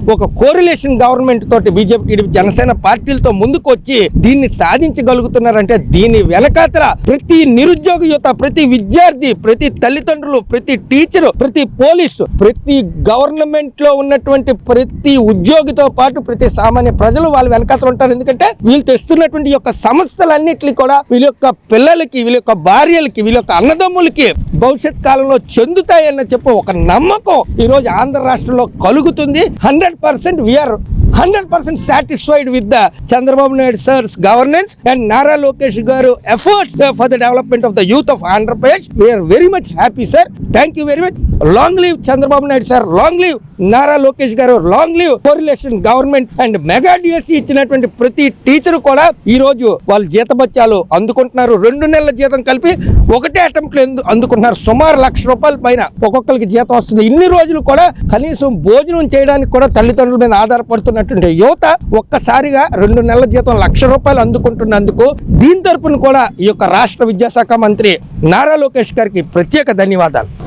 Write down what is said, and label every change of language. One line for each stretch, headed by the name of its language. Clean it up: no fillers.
Telugu: ఒక correlation government తోటి BJP, TDP, Janasena పార్టీలతో ముందుకు వచ్చి దీన్ని సాధించగలుగుతున్నారంటే దీని వెనకాతల ప్రతి నిరుద్యోగ యువత, ప్రతి విద్యార్థి, ప్రతి తల్లిదండ్రులు, ప్రతి టీచరు, ప్రతి పోలీసు, ప్రతి గవర్నమెంట్ లో ఉన్నటువంటి ప్రతి ఉద్యోగితో పాటు ప్రతి సామాన్య ప్రజలు వాళ్ళు వెనకాతలు ఉంటారు. ఎందుకంటే వీళ్ళు తెస్తున్నటువంటి యొక్క సంస్థలన్నిటికీ కూడా వీళ్ళ యొక్క పిల్లలకి, వీళ్ళ యొక్క భార్యలకి, వీళ్ళ యొక్క అన్నదమ్ములకి భవిష్యత్ కాలంలో చెందుతాయన్న చెప్పి ఒక నమ్మకం ఈ రోజు ఆంధ్ర రాష్ట్రంలో కలుగుతుంది.
English: 100%
Telugu: we are
English: 100% satisfied with the Chandrababu Naidu sir's governance and Nara Lokesh garu efforts for the development of the youth of Andhra Pradesh. We are very much happy, sir. Thank you very much. Long live Chandrababu Naidu sir. Long live Nara Lokesh garu. Long live coalition government and mega DSC
Telugu: ఇచ్చినటువంటి ప్రతి teacher కూడా ఈ రోజు వాళ్ళు జీతభత్యాలు అందుకుంటున్నారు. 2 నెలల జీతం కలిపి ఒకటే అటెంప్ట్ లో అందుకుంటున్నారు. సుమారు ₹1,00,000 పైన ఒక్కొక్కరికి జీతం వస్తుంది. ఇన్ని రోజులు కూడా కనీసం భోజనం చేయడానికి కూడా తల్లిదండ్రుల మీద ఆధారపడుతున్నటువంటి యువత ఒక్కసారిగా 2 నెలల జీతం ₹1,00,000 అందుకుంటున్నందుకు దీని తరపున కూడా ఈ యొక్క రాష్ట్ర విద్యాశాఖ మంత్రి నారా లోకేష్ గారికి ప్రత్యేక ధన్యవాదాలు.